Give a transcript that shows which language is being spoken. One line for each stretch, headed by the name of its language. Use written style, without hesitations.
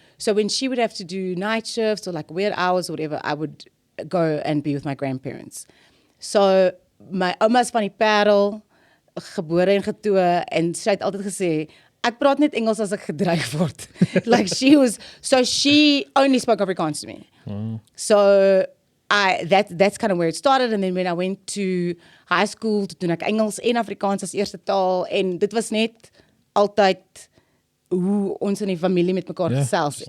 English: So when she would have to do night shifts or like weird hours or whatever, I would go and be with my grandparents.
Afrikaans: So my oma's van die Parel, gebore en getoe, en sy het altyd gesê, ek praat net Engels as ek gedreig word.
English: Like she only spoke Afrikaans to me. So that's kind of where it started. And then when I went to high school,
Afrikaans: toe doen ek Engels en Afrikaans as eerste taal, en dit was net altyd hoe ons in die familie met mekaar gesels.